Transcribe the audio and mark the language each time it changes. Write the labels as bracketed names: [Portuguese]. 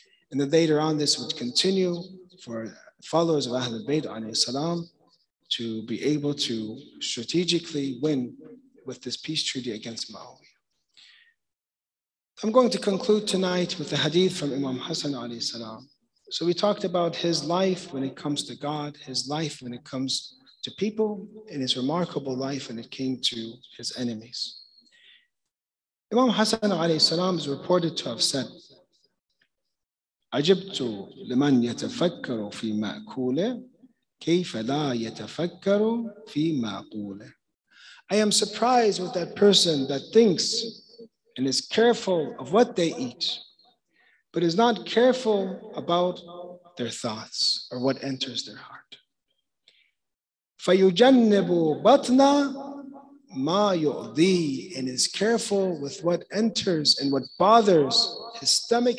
[English] And then later on, this would continue for followers of Ahlul Bayt alayhi salam to be able to strategically win with this peace treaty against Muawiyah. I'm going to conclude tonight with the hadith from Imam Hassan alayhi salam. So we talked about his life when it comes to God, his life when it comes to people, and his remarkable life when it came to his enemies. Imam Hassan alayhi salam is reported to have said, [Arabic] عجبت لمن يتفكر في مأكوله كيف لا يتفكر في معقوله. [English] I am surprised with that person that thinks and is careful of what they eat, but is not careful about their thoughts or what enters their heart. [Arabic] فَيُجَنِّبُ بَطْنَ مَا يُؤْذِي, [English] and is careful with what enters and what bothers his stomach.